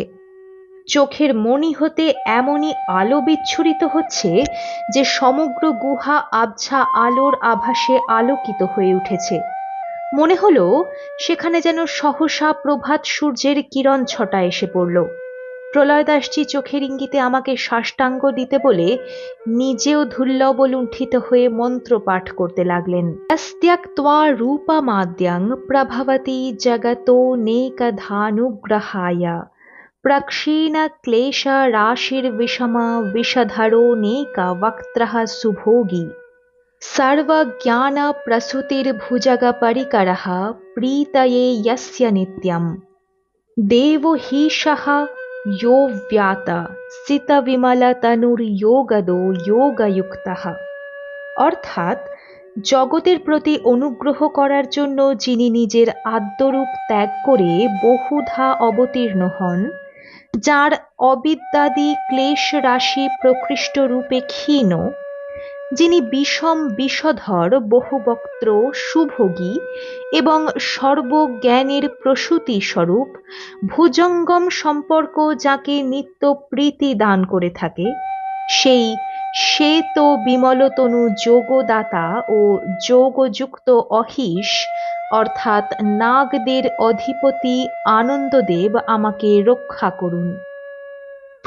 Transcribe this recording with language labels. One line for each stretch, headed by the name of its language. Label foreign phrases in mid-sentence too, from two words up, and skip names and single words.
Bangla: চোখের মণি হতে এমনই আলো বিচ্ছুরিত হচ্ছে যে সমগ্র গুহা আবছা আলোর আভাসে আলোকিত হয়ে উঠেছে। মনে হলো সেখানে যেন সহসা প্রভাত সূর্যের কিরণ ছটা এসে পড়ল। প্রলয়দাসজি চোখের ইঙ্গিতে আমাকে সাষ্টাঙ্গ দিতে বলে নিজেও ধুল্লব লুণ্ঠিত হয়ে মন্ত্র পাঠ করতে লাগলেন।
Sanskrit: अस्त्यक्त्वा रूपमाद्यं प्रभवति जगतो नेकधानुग्रहाय प्रक्षीण क्लेश राशिर्विषम विषधरो नेक वक्त्रः सुभोगी सर्वज्ञान प्रसूतिर्भुजगपरिकरः प्रीतये यस्य नित्यं देवो हीशः यो व्यात सितविमलतनुर्योगदो योगयुक्तः,
Bangla: অর্থাৎ জগতের প্রতি অনুগ্রহ করার জন্য যিনি নিজের আদ্যরূপ ত্যাগ করে বহুধা অবতীর্ণ হন, যার অবিদ্যাদি ক্লেশ রাশি প্রকৃষ্ট রূপে ক্ষীণ, যিনি বিষম বিষধর বহুবক্ত্র সুভোগী এবং সর্বজ্ঞানের প্রসূতি স্বরূপ, ভুজঙ্গম সম্পর্ক যাকে নিত্য প্রীতি দান করে থাকে, সেই শ্বেত বিমলতনু যোগদাতা ও যোগযুক্ত অহিশ অর্থাৎ নাগদের অধিপতি আনন্দদেব আমাকে রক্ষা করুন।